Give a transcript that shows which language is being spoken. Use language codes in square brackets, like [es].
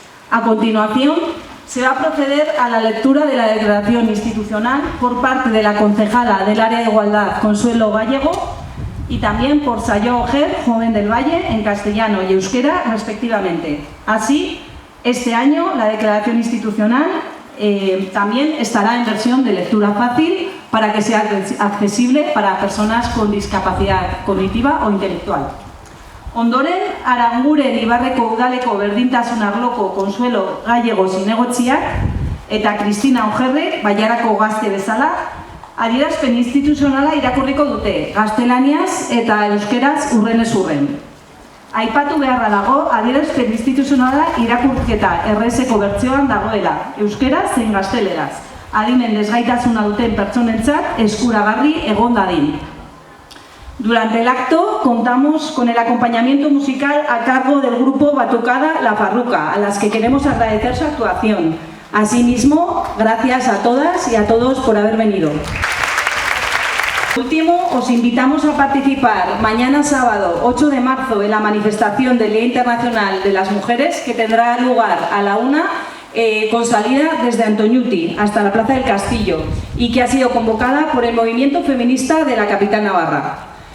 [es] A continuación, se va a proceder a la lectura de la declaración institucional por parte de la concejala del Área de Igualdad, Consuelo Gallego, y también por Sayo Ojer, joven del Valle, en castellano y euskera, respectivamente. Así, este año la declaración institucional también estará en versión de lectura fácil para que sea accesible para personas con discapacidad cognitiva o intelectual. [eu] Ondoren, Aranguren Ibarreko Udaleko berdintasun arloko Consuelo Gallego zinegotziak eta Kristina Ojerrek, Bailarako gazte bezala, adierazpen instituzionala irakurriko dute, gaztelaniaz eta euskeraz urrenez urren. Aipatu beharra dago, adierazpen instituzionala irakurketa errezeko bertsioan dagoela, euskeraz zein gazteleraz, adimen desgaitasuna duten pertsonentzat eskuragarri egon dadin. [es] Durante el acto contamos con el acompañamiento musical a cargo del grupo Batucada La Farruca, a las que queremos agradecer su actuación. Asimismo, gracias a todas y a todos por haber venido. Por último, os invitamos a participar mañana sábado 8 de marzo en la manifestación del Día Internacional de las Mujeres, que tendrá lugar a la 1 con salida desde Antoñuti hasta la Plaza del Castillo y que ha sido convocada por el movimiento feminista de la capital navarra.